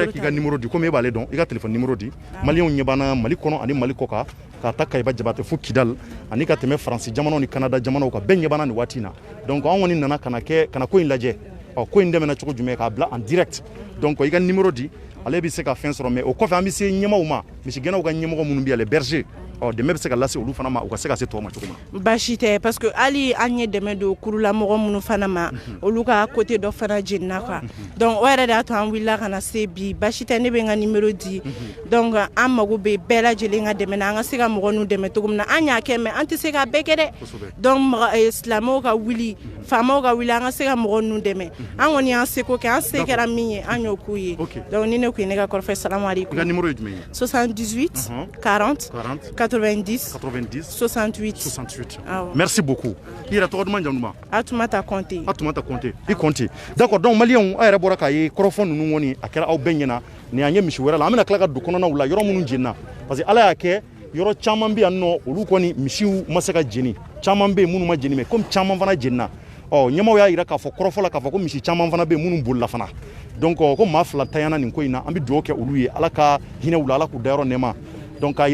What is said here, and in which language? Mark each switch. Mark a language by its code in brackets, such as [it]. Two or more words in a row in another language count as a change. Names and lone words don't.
[bm] k'i ka numéro di comme e b'ale dɔn i ka téléphone numéro di maliyɛnw ɲɛ b'an na Mali kɔnɔ ani Mali kɔ kan ka taa Kayiba Jabate fo Kidal ani ka tɛmɛ Faransi jamanaw ni Canada jamanaw kan bɛɛ ɲɛ b'an na nin waati in na donc an kɔni nana kana ko in lajɛ ko in dɛmɛna cogo jumɛn k'a bila [fr] en direct [bm] donc i ka numéro di ale bɛ se ka fɛn sɔrɔ mais o kɔfɛ an bɛ se ɲɛmaw ma misigɛnnaw ka ɲɛmɔgɔ minnu bɛ yan [fr] les bergers [bm] dɛmɛ bɛ se ka lase olu fana ma u ka se ka se tɔw ma cogo min na baasi tɛ [fr] parce que [bm] hali an ye dɛmɛ don kurula mɔgɔ minnu fana ma olu ka côté dɔ fana jenina [fr] quoi donc [bm] o yɛrɛ de y'a to an wulila ka na se bi baasi tɛ ne bɛ n ka numéro di donc an mago bɛ bɛɛ lajɛlen ka dɛmɛ na an ka se ka mɔgɔ nu dɛmɛ cogo min na an y'a kɛ mais an tɛ se ka bɛɛ kɛ dɛ donc silamɛw ka wuli faamaw ka wuli an ka se ka mɔgɔ nu dɛmɛ an kɔni y'an seko kɛ an se kɛra min ye an y'o k'u ye donc ni ne kun ye ne ka kɔrɔfɔ [ar] السلام عليكم. [bm] I ka numéro ye jumɛn ye 78 40 90 68. [fr] Merci beaucoup. Il a trop de monde. Fatoumata Konté. [bm] I Konté. [fr] D'accord, donc [bm] malien a yɛrɛ bɔra k'a ye kɔrɔfɔ ninnu kɔni a kɛra aw bɛɛ ɲɛna ni an ye misi wɛrɛ la an bɛna tila ka don kɔnɔnaw la yɔrɔ minnu jenina [fr] parce que [bm] ala y'a kɛ yɔrɔ caman bɛ yan nɔ olu kɔni misiw ma se ka jeni caman bɛ yen minnu ma jeni [fr] mais comme [bm] caman fana jenina ɲɛmaw y'a jira k'a fɔ kɔrɔfɔ la k'a fɔ ko misi caman fana bɛ yen minnu bolila fana donc ko maa fila tanyana nin ko in na an bɛ dugawu kɛ olu ye ala ka hinɛ u la ala k'u dayɔrɔ nɛɛma donc k'a